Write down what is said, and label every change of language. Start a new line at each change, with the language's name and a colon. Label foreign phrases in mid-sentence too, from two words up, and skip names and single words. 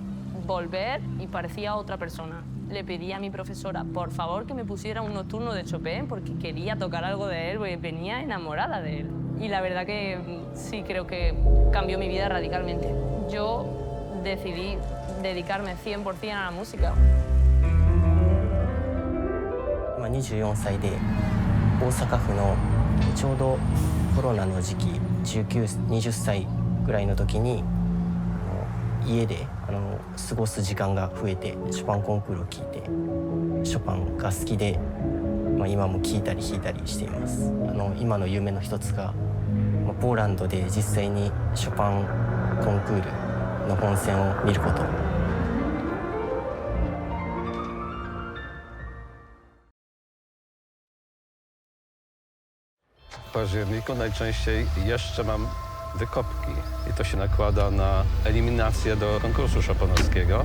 Spanish: Volver y parecía otra persona. Le pedí a mi profesora, por favor, que me pusiera un nocturno de Chopin porque quería tocar algo de él, porque venía enamorada de él. Y la verdad que sí, creo que cambió mi vida radicalmente. Yo decidí dedicarme 100% a la música.
Japanese: 今24歳で大阪府のちょうどコロナの時期20歳ぐらいの時に家で過ごす時間が増えてショパンコンクールを聴いてショパンが好きで、今も聴いたり弾いたりしています。今の夢の一つがポーランドで実際にショパンコンクールの本戦を見ること。
Polish: W październiku najczęściej jeszcze mam wykopki i to się nakłada na eliminację do konkursu chopinowskiego.